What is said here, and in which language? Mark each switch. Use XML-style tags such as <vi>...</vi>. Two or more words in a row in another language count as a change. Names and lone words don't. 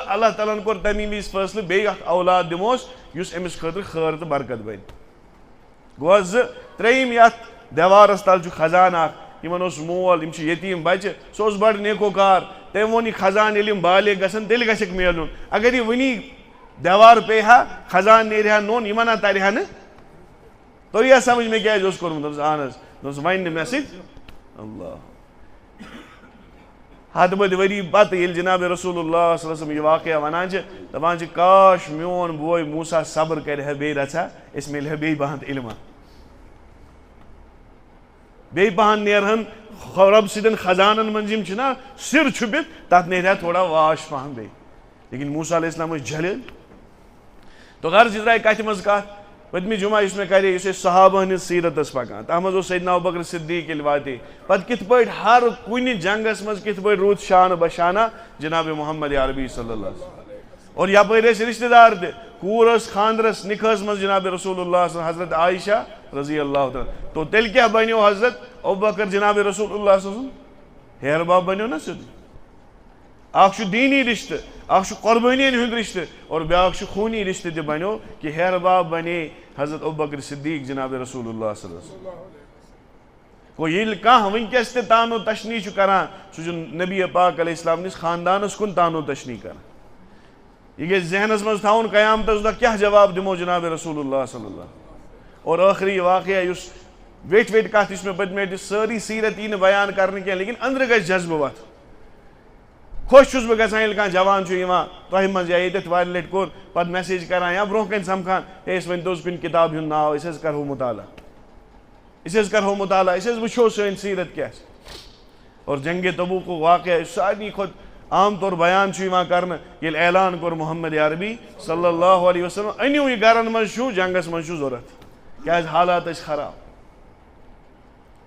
<ks>اللہ تعالیٰ ہن کوٚر تمی وِزِ فٲصلہٕ بیٚیہِ اکھ اولاد دِموس یُس أمِس خٲطرٕ خٲر تہٕ برکت بنہِ گوٚو 2 ترٛیٚیِم یتھ دیوارس تل چھُ خزانہٕ اکھ یِمن اوس مول یِم چھِ یتیٖم بچہِ سُہ اوس بڑٕ نیکوکار تٔمۍ ووٚن یہِ خزانہٕ ییٚلہِ یِم بالغ گژھن تیٚلہِ گژھٮ۪کھ میلُن اگر یہِ وُنی دیوار پیٚیہِ ہا خزانہٕ نیرِ ہا نوٚن یِمن ہا ترِ ہا نہٕ توٚریا سمجھ مےٚ کیٛازِ اوس کوٚرمُت دوٚپُس اہن حظ دوٚپُس وۄنۍ نہٕ مےٚ سۭتۍ اللہ 7 ؤری پتہٕ ییٚلہِ جناب</ks> <ar>رسول اللہ صلی اللہ علیہ وسلم</ar> <ks>یہِ واقعہ ونان چھِ دپان چھِ کاش میون بوے موسیٰ صبر کرِ ہا بیٚیہِ رژھا أسۍ مِلہِ ہا بیٚیہِ پہن علما بیٚیہِ پہن نیرہن رۄب سٕنٛدٮ۪ن خزانن منٛز یِم چھِنہ سِر چھُپِتھ تتھ نیرِ ہا تھوڑا واش پہن بیٚیہِ لیکن موسیٰ</ks> <ar>علیہ السلام</ar> <ks>ٲسۍ جلیل تو غرض یہِ درٛاے کتھِ منٛز کتھ پٔتمہِ جمعہ یُس مےٚ کرے یُس أسۍ صحابہن ہٕنٛز سیٖرتس پکان تتھ منٛز اوس سیدنا ابوبکر صدیق ییٚلہِ واتے پتہٕ کِتھ پٲٹھۍ ہر کُنہِ جنگس منٛز کِتھ پٲٹھۍ روٗد شانہ بشانہ جناب محمد عربی</ks> <ar>صلی اللہ علیہ وسلم</ar> <ks>اور یپٲرۍ ٲسۍ رشتہٕ دار تہِ کوٗر ٲس خانٛدرس نِکاحس منٛز جناب</ks> <ar>رسول اللہ</ar> <ks>حضرت عایشہ</ks> <ar>رضی اللہ تعالیٰ</ar> <ks>تو تیٚلہِ کیٛاہ بنیو حضرت ابوبکر جناب</ks> <ar>رسول اللہ صلی اللہ علیہ وسلم</ar> <ks>ہیر باب بنیو نا سیوٚدُے اکھ چھُ دیٖنی رشتہٕ اکھ چھُ قۄربٲنین ہُنٛد رشتہٕ اور بیاکھ چھُ خوٗنی رشتہٕ تہِ بنیو کہِ ہیر باب بنے حضرت ابوبکر صدیق جناب</ks> <ar>رسول اللہ صلی اللہ علیہ وسلم</ar> <ks>گوٚو ییٚلہِ کانٛہہ وٕنکیٚس تہِ تانو تشنی چھُ کران سُہ چھُ نبی پاک</ks> <ar>علیہ السلام</ar> <ks>نِس خاندانس کُن تانو تشنی کران یہ گژھِ ذہنس منٛز تھاوُن قیامتس دۄہ کیٛاہ جواب دِمو جناب</ks> <ar>رسول اللہ صلی اللہ</ar> <ks>اور ٲخری واقعہ یُس ویٹھۍ ویٹھۍ کتھ یُس مےٚ پٔتمہِ لٹہِ سٲری سیٖرت یی نہٕ بیان کرنہٕ کینٛہہ لیکن أنٛدرٕ گژھِ جذبہٕ وتھ خۄش چھُس بہٕ گژھان ییٚلہِ کانٛہہ جوان چھُ یِوان تۄہہِ منٛز یا ییٚتٮ۪تھ واریاہ لٹہِ کوٚر پتہٕ میسیج کران یا برونٛہہ کنہِ سمکھان ہے أسۍ ؤنۍ تو حظ کُنہِ کِتابہِ ہُنٛد ناو أسۍ حظ کرہو مُطالعہ أسۍ حظ وٕچھو سٲنۍ سیٖرت کیٛاہ چھِ اور جنگِ تبوٗکُک واقعہ یُس سارنٕے کھۄتہٕ عام طور بیان چھُ یِوان کرنہٕ ییٚلہِ اعلان کوٚر محمد عربی</ks> <ar>صلی اللہ علیہ وسلم</ar> <ks>أنِو یہِ گرن منٛز چھُ جنگس منٛز چھُ ضوٚرتھ کیٛازِ حالات ٲسۍ خراب</ks>